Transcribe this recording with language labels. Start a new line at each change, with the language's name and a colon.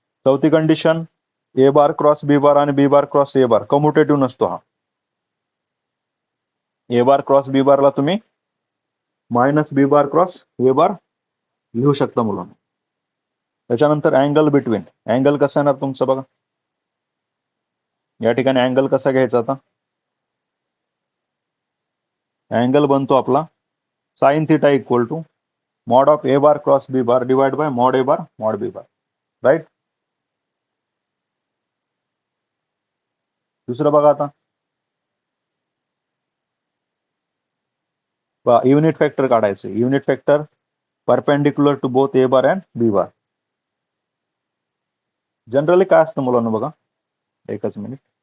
Marathi: चौथी कंडिशन, ए बार cross B bar आणि B bar cross ए बार commutative नसतो. हा ए बार क्रॉस बी बारला तुम्ही मायनस बी बार क्रॉस ए बार लिहू शकता मुलांना. त्याच्यानंतर अँगल बिटवीन. अँगल कसा येणार तुमचा बघा, या ठिकाणी अँगल कसा घ्यायचा? आता अँगल बनतो आपला
English: Sine theta equal to mod of A bar cross B bar divide by mod A bar mod B bar, right?
Marathi: दुसरं बघा आता, युनिट फॅक्टर काढायचं.
English: Unit factor perpendicular to both A bar and B bar.
Marathi: Generally काय असतं मुलांना बघा, एकच minute.